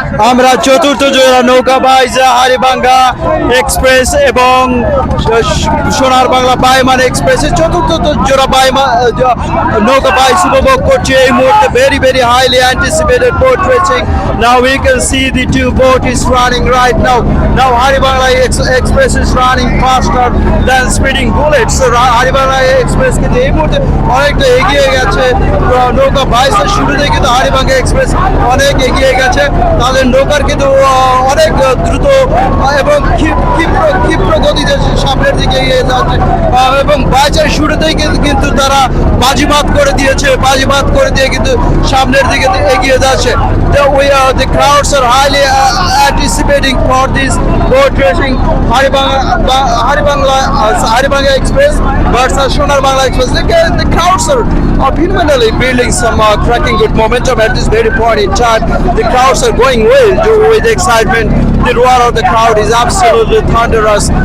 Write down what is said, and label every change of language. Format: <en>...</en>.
<bn>আমরা চতুর্থ জোড়া নৌকা বাইজা হাড়িভাঙ্গা এক্সপ্রেস এবং সোনার বাংলা বাইমান এক্সপ্রেসের চতুর্থ জোড়া নৌকা বাইস উপভোগ করছি এই মুহূর্তে।</bn> <en>very highly anticipated boat racing. Now we can see the two boat is running right now. Now Haribangla Express is running faster than Speeding Bullet.</en> <bn>So Haribangla Express কিন্তু এই মুহূর্তে অনেকটা এগিয়ে গেছে। নৌকা বাইসের শুরুতে কিন্তু হাড়িভাঙ্গা এক্সপ্রেস অনেক এগিয়ে গেছে। তাদের নৌকার কিন্তু অনেক দ্রুত এবং ক্ষিপ্র গতিতে সামনের দিকে এগিয়ে যাচ্ছে এবং বাইচের শুরুতেই কিন্তু তারা বাজিমাত করে দিয়ে কিন্তু সামনের দিকে এগিয়ে যাচ্ছে।</bn> <en>The crowds are highly anticipating for this boat racing. Haribangla Express versus Sonar Bangla Express. The crowds are phenomenally building some cracking good momentum at this very point in time. The crowds are going wild with excitement. The roar of the crowd is absolutely thunderous.</en>